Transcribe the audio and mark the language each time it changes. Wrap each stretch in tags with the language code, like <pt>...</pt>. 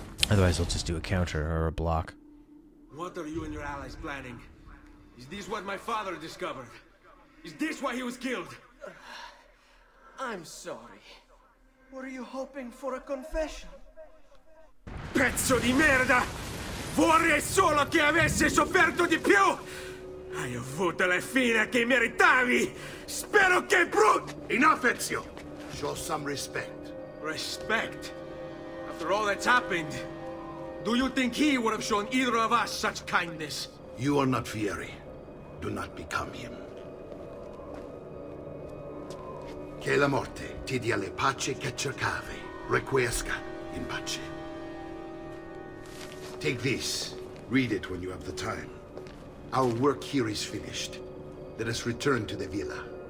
<en>Otherwise they'll just do a counter or a block. What are you and your allies planning? Is this what my father discovered? Is this why he was killed? I'm sorry. Were you hoping for a confession?</en> <it>Pezzo di merda! Vorrei solo che avessi sofferto di più! Hai avuto la fine che meritavi! Spero che</it> <en>Enough, Ezio! Show some respect. Respect? After all that's happened, do you think he would have shown either of us such kindness? You are not Fieri. Do not become him.</en> <it>Che la morte ti dia le pace che cercavi.</it> <la>Requiesca in pace.</la> <en>Take this. Read it when you have the time. Our work here is finished. Let us return to the villa.</en>